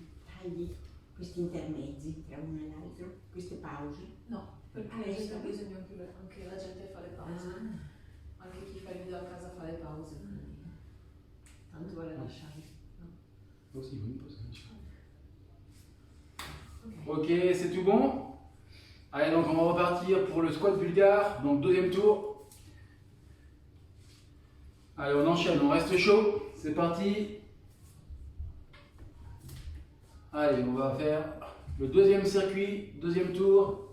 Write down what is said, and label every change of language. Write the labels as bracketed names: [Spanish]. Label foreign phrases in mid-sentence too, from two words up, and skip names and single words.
[Italian] tagli questi intermezzi tra uno e l'altro, queste pause. No, perché c'è bisogno anche la gente fa le pause. Anche chi fa il video a casa fa le pause. Tanto vale lasciare. No? [French] Aussi, une pause. Ok. Ok, c'est tout bon? Allez, donc on va repartir pour le squat bulgare, donc deuxième tour. Allez, on enchaîne, on reste chaud. C'est parti. Allez, on va faire Le deuxième circuit, deuxième tour.